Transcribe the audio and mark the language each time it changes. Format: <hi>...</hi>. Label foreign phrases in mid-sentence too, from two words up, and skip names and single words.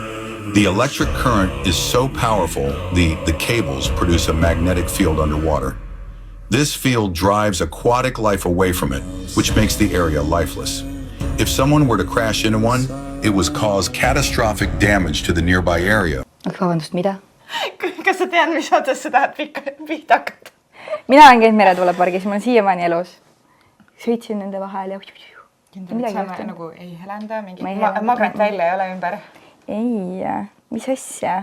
<en>The electric current is so powerful, the cables produce a magnetic field underwater. This field drives aquatic life away from it, which makes the area lifeless. If someone were to crash into one, it would cause catastrophic damage to the nearby area.</en> <et>Vabandust, mida? Kas sa tead, mis otas sa tahad pihta hakata? Mina olen käinud meretuulepargis, ma olen siiamaani elus. Sõitsin nende vahel ja... Nagu ei helenda, mingi magnet välja ei ole ümber? Ei, mis asja?</et>